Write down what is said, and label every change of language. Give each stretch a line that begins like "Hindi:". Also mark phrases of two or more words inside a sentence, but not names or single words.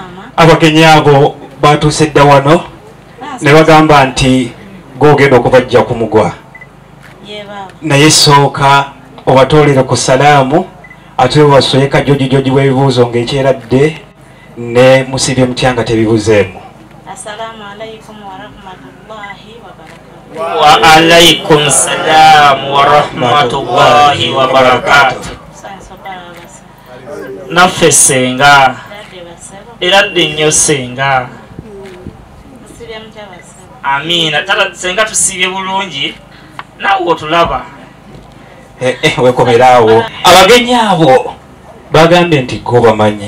Ganda: Abagenyi abo batuuse dda wano ne bagamba nti gw'ogenda okubajja ku mugwa. Naye sooka obatoolere ku salaamu ate wasweka joji w'ebibuuzo ng'ekyeradde ne musibye mutya nga tebibuzeemu.
Arabic: السلام عليكم ورحمة الله وبركاته. وعليكم السلام ورحمة الله وبركاته.
Ganda: Naffe senga. Eradde nnyo senga. Amiina. Tata senga tusibye bulungi. Naawe otulaba. Wekomeraawo. Abagenyi abo bagambye nti go bamanyi.